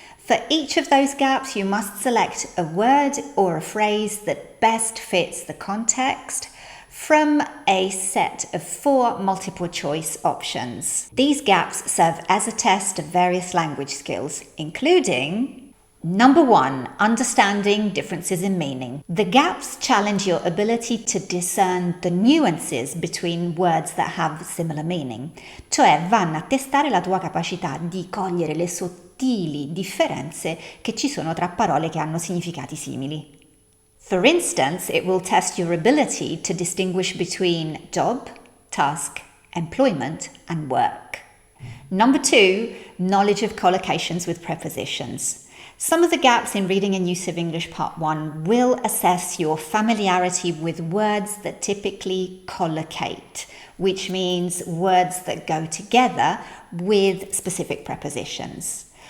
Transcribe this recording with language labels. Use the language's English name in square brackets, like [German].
[English] For each of those gaps you must select a word or a phrase that best fits the context from a set of 4 multiple choice options. These gaps serve as a test of various language skills, including number 1, understanding differences in meaning. The gaps challenge your ability to discern the nuances between words that have similar meaning, [Italian] cioè vanno a testare la tua capacità di cogliere le sottili differenze che ci sono tra parole che hanno significati simili. [English] For instance, it will test your ability to distinguish between job, task, employment, and work. Number 2, knowledge of collocations with prepositions. Some of the gaps in Reading and Use of English Part 1 will assess your familiarity with words that typically collocate, which means words that go together with specific prepositions.